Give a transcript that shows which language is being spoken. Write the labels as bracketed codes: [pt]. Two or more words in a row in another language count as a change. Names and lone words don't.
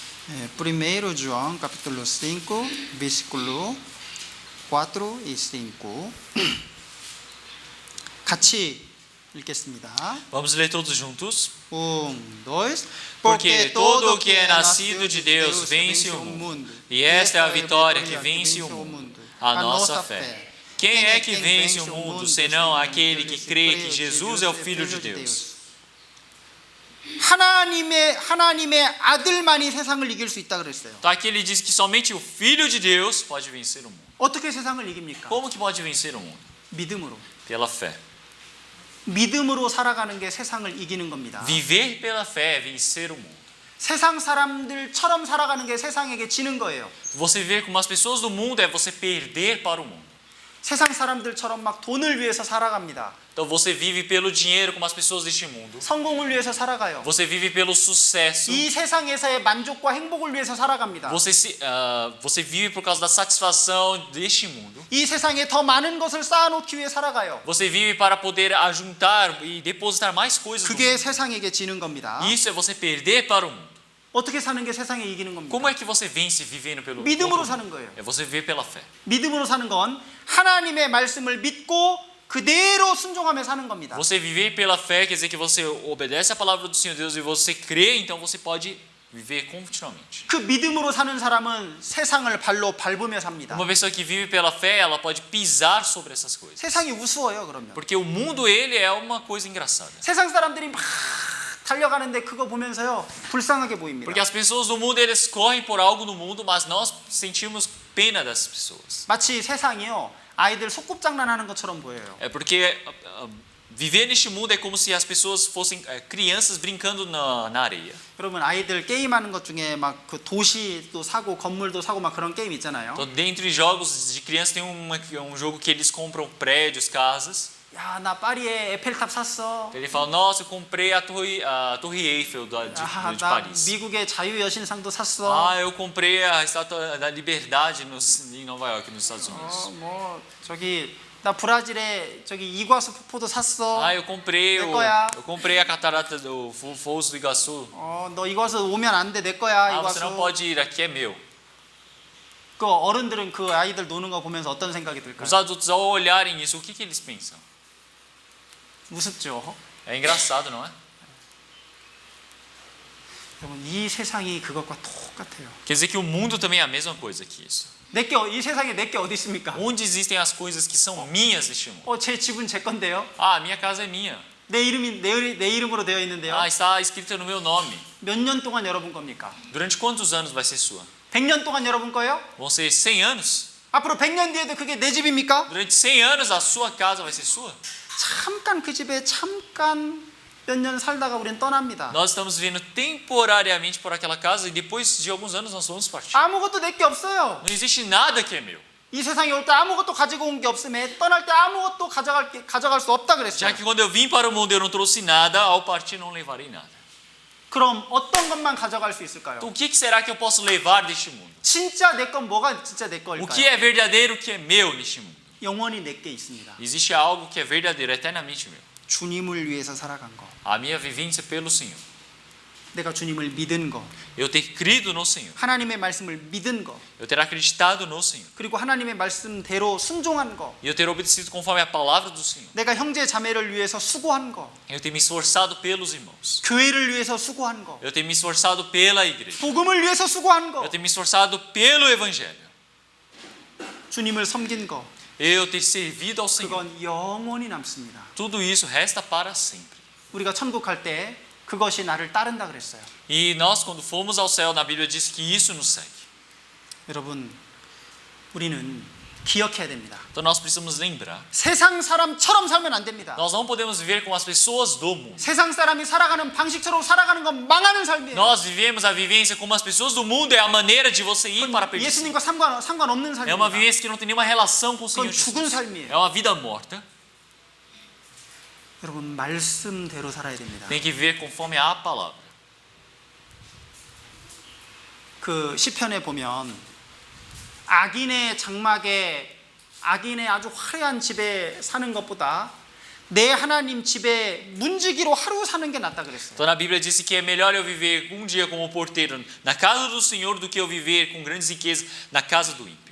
[pt] Primeiro João, capítulo 5, versículo 4 e 5. [ko] 같이 읽겠습니다. [pt] Vamos ler todos juntos. 1, 2. Porque todo o que é nascido de Deus vence o mundo. E esta é a vitória que vence o mundo, a nossa fé. Quem é que vence o mundo, senão aquele que crê que Jesus é o Filho de Deus? [ko] 하나님의 아들만이 세상을 이길 수 있다 그랬어요. [pt] Então aqui ele diz que somente o Filho de Deus pode vencer o mundo. [ko] 어떻게 세상을 이깁니까? [pt] Como que pode vencer o mundo? [ko] 믿음으로. [pt] Pela fé. [ko] 믿음으로 살아가는 게 세상을 이기는 겁니다. [pt] Viver pela fé é vencer o mundo. [ko] 세상 사람들처럼 살아가는 게 세상에게 지는 거예요. [pt] Você viver como as pessoas do mundo é você perder para o mundo. [ko] 세상 사람들처럼 막 돈을 위해서 살아갑니다. [pt] Então você vive pelo dinheiro como as pessoas deste mundo. [ko] 성공을 위해서 살아가요. [pt] Você vive pelo sucesso. [ko] 이 세상에서의 만족과 행복을 위해서 살아갑니다. [pt] Você vive por causa da satisfação deste mundo. [ko] 이 세상에 더 많은 것을 쌓아놓기 위해 살아가요. [pt] Você vive para poder ajuntar e depositar mais coisas. [ko] 그게 세상에게 지는 겁니다. [pt] Isso é você perder para o mundo. [ko] 어떻게 사는 게 세상에 이기는 겁니다. [pt] Como é que você vence vivendo pelo [ko] 믿음으로 [pt] mundo? [ko] 사는 거예요. [pt] É você viver pela fé. [ko] 믿음으로 사는 건 하나님의 말씀을 믿고 그대로 순종하며 사는 겁니다. [pt] Você viver pela fé quer dizer que você obedece a palavra do Senhor Deus e você crê, então você pode viver continuamente. [ko] 그 믿음으로 사는 사람은 세상을 발로 밟으며 삽니다. [pt] Uma pessoa que vive pela fé, ela pode pisar sobre essas coisas. [ko] 세상이 우스워요, 그러면. [pt] Porque o mundo ele é uma coisa engraçada. [ko] 세상 사람들이 막 달려가는데 그거 보면서요 불쌍하게 보입니다. [pt] Porque as pessoas do mundo eles correm por algo no mundo, mas nós sentimos pena dessas pessoas. [ko] 마치 세상이요 아이들 소꿉장난하는 것처럼 보여요. [pt] É porque viver neste mundo é como se as pessoas fossem crianças brincando na areia. [ko] 여러분 아이들 게임하는 것 중에 막 그 도시도 사고 건물도 사고 막 그런 게임 있잖아요. [pt] Então, dentre jogos de criança tem um jogo que eles compram prédios, casas. [ko] 야, 나 파리에 에펠탑 샀어. [pt] Ele fala, nossa, eu comprei a Torre Eiffel de [ko] 나 [pt] Paris. [ko] 미국의 자유여신상도 샀어. [pt] Ah, eu comprei a Estátua da Liberdade em Nova York, nos Estados Unidos. [ko] 뭐 저기 나 브라질에 저기 이과수 폭포도 샀어. [pt] Ah, eu comprei a catarata do Foz do Iguaçu. [ko] 너 이과수 오면 안 돼, 내 거야, [pt] Ah, você [ko] 이과수. [pt] não pode ir, aqui é meu. [ko] 그 어른들은 그 아이들 노는 거 보면서 어떤 생각이 들까요? [pt] Os adultos ao olharem isso, o que eles pensam? [ko] 무섭죠. [pt] É engraçado, não é? [ko] 여러분 이 세상이 그것과 똑같아요. [pt] Quer dizer que o mundo também é a mesma coisa que isso. [ko] 이 세상에 내 게 어디 있습니까? [pt] Onde existem as coisas que são minhas neste mundo? [ko] 제 집은 제 건데요. [pt] Ah, minha casa é minha. [ko] 내 이름으로 되어 있는데요. [pt] Ah, está escrita no meu nome. [ko] 몇 년 동안 여러분 겁니까? [pt] Durante quantos anos vai ser sua? [ko] 100년 동안 여러분 거예요? [pt] Vão ser 100 anos? [ko] 앞으로 100년 뒤에도 그게 내 집입니까? [pt] Durante 100 anos a sua casa vai ser sua? [ko] 잠깐 그 집에 몇 년 살다가 우리는 떠납니다. [pt] Nós estamos vivendo temporariamente por aquela casa e depois de alguns anos nós vamos partir. [ko] 아무것도 내 게 없어요. [pt] Não existe nada que é meu. [ko] 이 세상에 올 때 아무것도 가지고 온 게 없음에 떠날 때 아무것도 가져갈 수 없다 그랬어요. [pt] Já que quando eu vim para o mundo eu não trouxe nada, ao partir não levarei nada. [ko] 그럼 어떤 것만 가져갈 수 있을까요? [pt] Então o que será que eu posso levar deste mundo? [ko] 진짜 내 건 뭐가 진짜 내 [pt] O que [ko] 걸까요? [pt] é verdadeiro, o que é meu neste mundo? [ko] 영원히 내 게 있습니다. [pt] Existe algo que é verdadeiro, eternamente meu. [ko] 주님을 위해서 살아간 거. [pt] A minha vivência pelo Senhor. [ko] 내가 주님을 믿은 거. [pt] Eu ter crido no Senhor. [ko] 하나님의 말씀을 믿은 거. [pt] Eu ter acreditado no Senhor. [ko] 그리고 하나님의 말씀대로 순종한 거. [pt] E eu ter obedecido conforme a palavra do Senhor. [ko] 내가 형제 자매를 위해서 수고한 거. [pt] Eu ter me esforçado pelos irmãos. [ko] 교회를 위해서 수고한 거. [pt] Eu ter me esforçado pela igreja. [ko] 복음을 위해서 수고한 거. [pt] Eu ter me esforçado pelo evangelho. [ko] 주님을 섬긴 거. [pt] Eu ter servido ao Senhor. [ko] 그건 영원히 남습니다. [pt] Tudo isso resta para sempre. [ko] 우리가 천국 갈 때 그것이 나를 따른다 그랬어요. [pt] E nós quando fomos ao céu, na Bíblia diz que isso nos segue. [ko] 여러분, 우리는 기억해야 됩니다. [pt] Então nós precisamos lembrar. [ko] 세상 사람처럼 살면 안 됩니다. [pt] Nós não podemos viver como as pessoas do mundo. [ko] 세상 사람이 살아가는 방식처럼 살아가는 건 망하는 삶이에요. [pt] Nós vivemos a vivência como as pessoas do mundo, é a maneira de você ir para a perdição. [ko] 예수님과 상관없는 [pt] É uma [ko] 삶입니다. [pt] vivência que não tem nenhuma relação com o Senhor [ko] 그건 죽은 [pt] Jesus. [ko] 삶이에요. [pt] É uma vida morta. [ko] 여러분, 말씀대로 살아야 됩니다. [pt] Tem que viver conforme a palavra. [ko] 그 시편에 보면 악인의 장막에 악인의 아주 화려한 집에 사는 것보다 내 하나님 집에 문지기로 하루 사는 게 낫다 그랬어요. [pt] Então na Bíblia diz que é melhor eu viver um dia como porteiro na casa do Senhor do que eu viver com grandes riquezas na casa do ímpio.